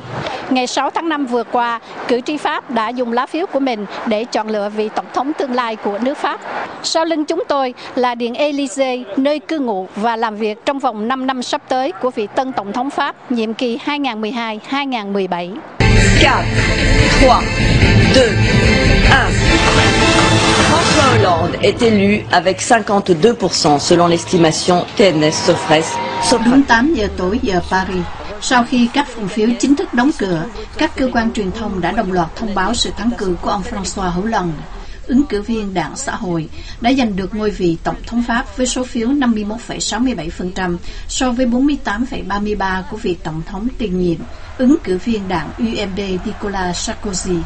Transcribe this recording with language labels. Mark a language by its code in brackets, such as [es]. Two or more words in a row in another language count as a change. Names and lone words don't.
[vi] Ngày 6 tháng 5 vừa qua, cử tri Pháp đã dùng lá phiếu của mình để chọn lựa vị tổng thống tương lai của nước Pháp. Sau lưng chúng tôi là Điện Élysée, nơi cư ngụ và làm việc trong vòng 5 năm sắp tới của vị tân tổng thống Pháp nhiệm kỳ 2012-2017. 4, 3, 2, 1. [fr] François Hollande est élu avec 52% selon l'estimation TNS Sofres. [vi] Đúng 8 giờ tối giờ Paris. Sau khi các phòng phiếu chính thức đóng cửa, các cơ quan truyền thông đã đồng loạt thông báo sự thắng cử của ông François Hollande, ứng cử viên Đảng Xã hội, đã giành được ngôi vị Tổng thống Pháp với số phiếu 51,67% so với 48,33% của vị Tổng thống tiền nhiệm, ứng cử viên Đảng UMP Nicolas Sarkozy.